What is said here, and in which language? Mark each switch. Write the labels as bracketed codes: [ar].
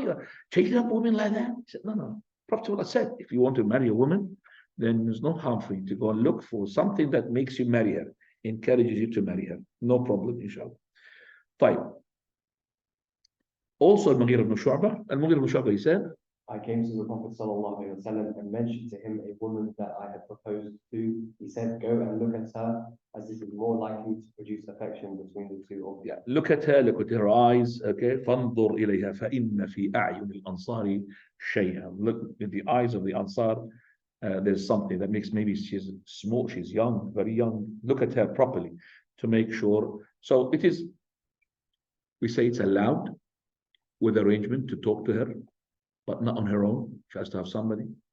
[en] You're chasing up women like that?" He said, "No. Prophet of Allah said, if you want to marry a woman, then there's no harm for you to go and look for something that makes you marry her, encourages you to marry her. No problem, inshallah." Fine. Also, Al-Mughira ibn Shu'bah, he said, I came to the Prophet sallallahu alaihi wasallam and mentioned to him a woman that I had proposed to. He said, "Go and look at her, as this is more likely to produce affection between the two of you." Yeah, look at her eyes. [ar] Okay, فانظر إليها فإن في أعين الأنصار شيئا. [en] Look in the eyes of the Ansar. There's something that makes, maybe she's small, she's young, very young. Look at her properly to make sure. So it is. We say it's allowed with arrangement to talk to her, but not on her own. She has to have somebody.